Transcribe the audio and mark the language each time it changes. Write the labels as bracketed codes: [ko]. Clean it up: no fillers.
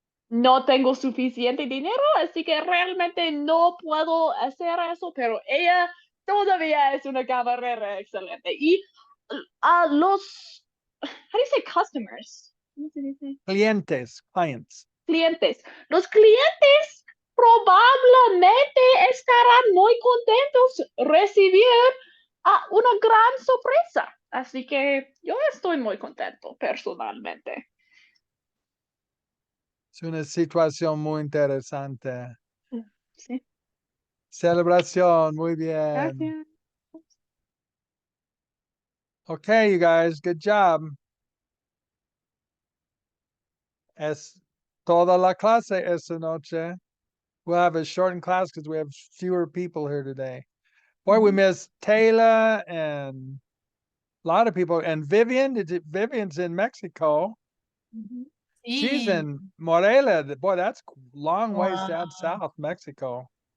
[es] no tengo suficiente dinero, así que realmente no puedo hacer eso, pero ella todavía es una camarera excelente. [en] Y a how do you say customers? [es] ¿Cómo se dice? [en] Clients. [es] Clientes. Los clientes probablemente estarán muy contentos recibir una gran sorpresa. Así que yo estoy muy contento personalmente. Es una situación muy interesante. Sí. Celebración, muy bien. Gracias. [en] Okay, you guys, good job. [es] Es toda la clase esta noche. [en] We'll have a shortened class because we have fewer people here today. Boy, we missed Taylor and a lot of people. And Vivian, Vivian's in Mexico. She's [es] Sí. [en] in Morelia. Boy, that's long ways Wow. down south, Mexico.